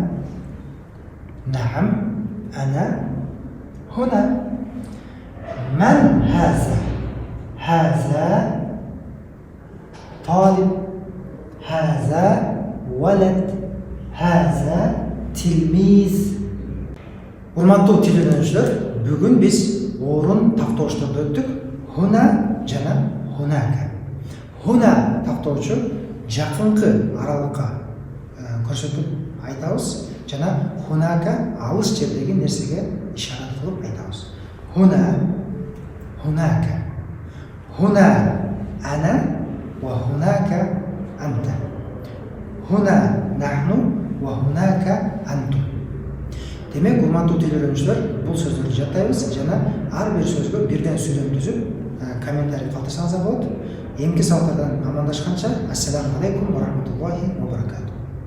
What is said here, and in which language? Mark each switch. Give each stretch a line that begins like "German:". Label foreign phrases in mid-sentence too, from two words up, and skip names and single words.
Arabic: نعم أنا هنا. من هذا طالب. هذا ولد. هذا تلميذ.
Kyrgyz: Урматтуу телеөргөнчүлөр, бүгүн биз орун тактоошторду өттүк. Хуна жана хунака. Хуна тактоочу жакынкы аралыкка көрсөтүп айтабыз жана хунака алыс жердеги нерсеге ишарат кылып айтабыз.
Arabic: هناك. هنا أنا وهناك أنت. هنا نحن وهناك أنتم.
Kyrgyz: Демек, урматтуу телеөргөнчүлөр, бул сөздөрдү жаттайбыз жана ар бир сөзгө бирден сүйлөм түзүп, комментарий калтырсаңыздар болот. Эмки сабактардан амандашканча,
Arabic: السلام عليكم ورحمة الله وبركاته.